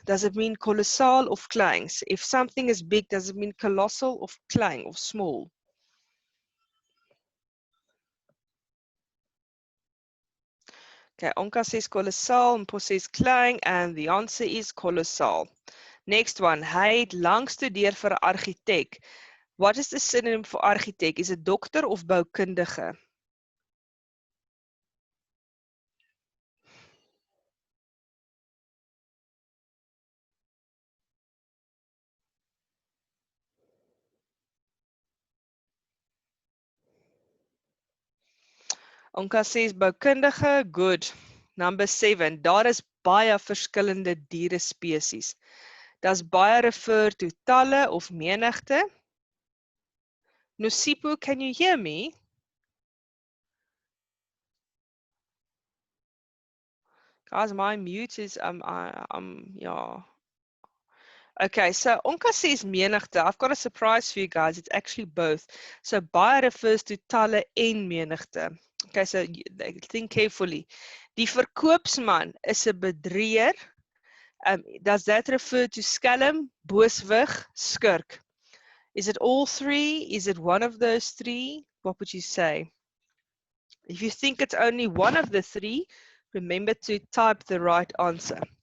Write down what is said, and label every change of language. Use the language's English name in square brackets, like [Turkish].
[English] Does it mean colossal of klein? If something is big, does it mean colossal of klein or small? Okay, Onka says colossal, Mpo says klein, and the answer is colossal. Next one. [Afrikaans] Hy het lank studeer vir 'n argitek. [English] What is the synonym for architect? Is it dokter of boukundige? Onka says boukundige, good. Number 7, [Afrikaans] daar is baie verskillende diere spesies. [English] Does baie refer to talle of menigte? Nosipo, can you hear me? Guys, my mute is yeah. Okay, so Onka says menigte. I've got a surprise for you guys. It's actually both. So baie refers to talle en menigte. Okay, so think carefully. [Afrikaans] Die verkoopsman is 'n bedrieër. [English] Does that refer to skelm, booswig, skurk? Is it all three? Is it one of those three? What would you say? If you think it's only one of the three, remember to type the right answer.